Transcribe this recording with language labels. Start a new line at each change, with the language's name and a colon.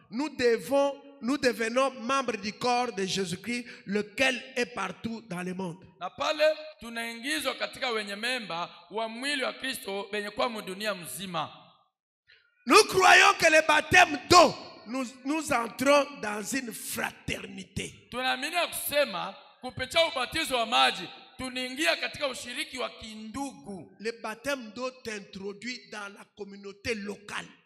French: Nous devenons membres du corps de Jésus-Christ, lequel est partout dans le monde.
Swahili: na pale tunaingizwa katika wenye memba wa mwili wa Kristo wenye kwa dunia mzima.
French: Nous croyons que le baptême d'eau, nous entrons dans une fraternité.
Swahili: Tunaamini kusema kupitia ubatizo wa maji tunaingia katika ushiriki wa kindugu.
French: Le baptême d'eau t'introduit dans la communauté locale.